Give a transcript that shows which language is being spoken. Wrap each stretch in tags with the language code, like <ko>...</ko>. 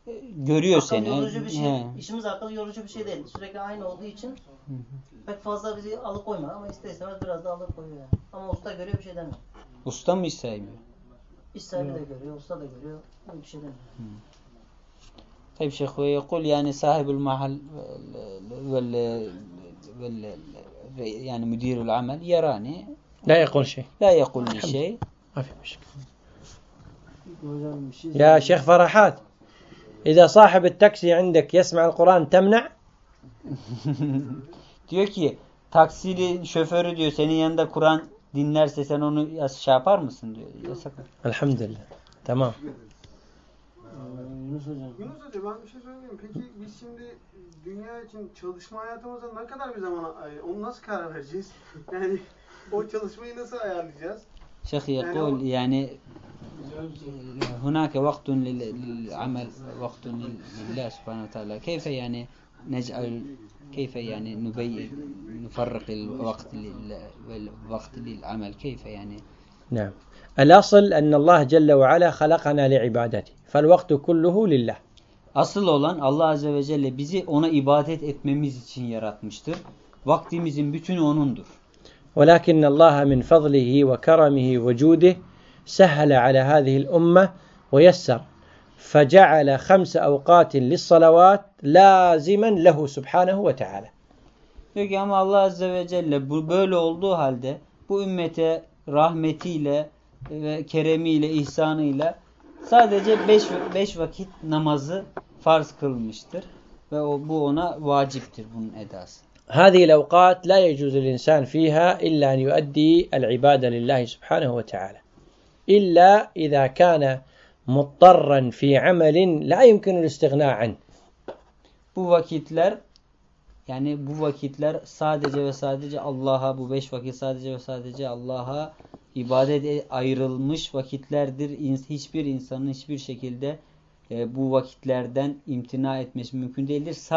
<tr>görüyor seni. Akıl yorucu bir şey. İşimiz akıl yorucu bir şey değil. Sürekli aynı olduğu için pek fazla bizi alıkoymuyor ama ister istemez biraz da alıkoyuyor yani. Ama usta görüyor bir şey demiyor. Usta mı iş sahibi? İş sahibi de görüyor, usta da görüyor. Öyle bir şey demiyor.</tr> <ar>طيب شيخ ويقول يعني صاحب المحل وال وال يعني مدير العمل يراني لا يقول شيء لا يقول لي شيء ما في مشكلة يا شيخ فرحات إذا صاحب التاكسي عندك يسمع القرآن تمنع</ar> <tr>diyor ki taksili şoförü diyor senin yanında Kur'an dinlerse sen onu şey yapar mısın diyor yasak Elhamdülillah tamam Yunus Hocam ben bir şey söyleyeyim. Peki biz şimdi dünya için çalışma hayatımıza ne kadar bir zaman onu nasıl karar vereceğiz? Yani o çalışmayı nasıl ayarlayacağız?</tr> <ar>Şeyh يقول yani هناك وقت للعمل وقت لله سبحانه وتعالى كيف يعني نجعل كيف يعني نبين نفرق الوقت للوقت للعمل كيف يعني نعم الأصل أن الله جل وعلا خلقنا لعبادته فالوقت كله لله</ar> <tr>أصل olan Allah Azze ve Celle bizi ona ibadet etmemiz için yaratmıştır. Vaktimizin bütünü onundur.</tr> <ar>ولكن الله من فضله وكرمه وجوده سهل على هذه الأمة ويسر فجعل خمس أوقات للصلوات لازما له سبحانه وتعالى.</ar> <tr>Peki ama Allah Azze ve Celle böyle olduğu halde bu ümmete rahmetiyle ve keremiyle, ihsanıyla sadece 5 vakit namazı farz kılmıştır ve o, bu ona vaciptir, bunun edası.</tr> <ar>هذه الأوقات لا يجوز الإنسان فيها إلا أن يؤدي العبادة لله سبحانه وتعالى إلا إذا كان مضطرا في عمل لا يمكن الاستغناء عنه.</ar> <tr>Bu vakitler, yani bu vakitler sadece ve sadece Allah'a, bu 5 vakit sadece ve sadece Allah'a ibadet ayrılmış vakitlerdir. Hiçbir insanın hiçbir şekilde bu vakitlerden imtina etmesi mümkün değildir.</tr>